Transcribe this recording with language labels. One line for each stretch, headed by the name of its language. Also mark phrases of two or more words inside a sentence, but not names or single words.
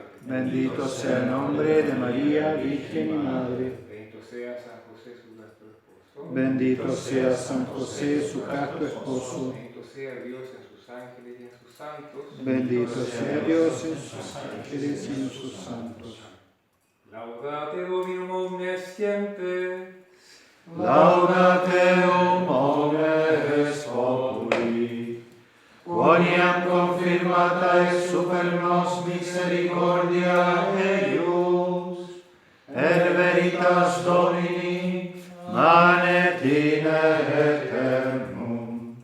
Spanish: Bendito sea el nombre de María, Virgen y Madre. bendito sea San José, su casto esposo, Bendito sea San José, su casto esposo. bendito sea Dios en sus ángeles y en sus santos, Bendito sea Dios en sus ángeles y en sus santos.
Latin: Laudate Dominum omnescientes, Laudate omnes populi, quoniam confirmata et super nos misericordia eius, et veritas Domini manet in aeternum.